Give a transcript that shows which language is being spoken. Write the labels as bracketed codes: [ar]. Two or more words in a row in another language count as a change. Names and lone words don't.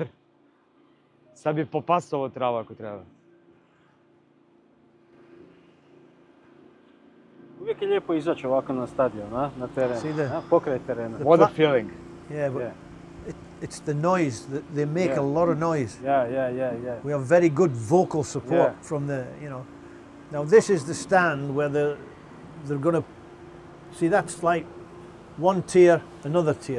[hr] Sad bi popasao ovo travu ako treba. Uvijek je lijepo izaći ovako na stadion, na teren, pokraj terena. [en] What a feeling. Yeah, but it's the noise. They make a lot of noise. Yeah. We have very good vocal support from the, you know. Now this is the stand where they're going to, see, that's like one tier, another tier.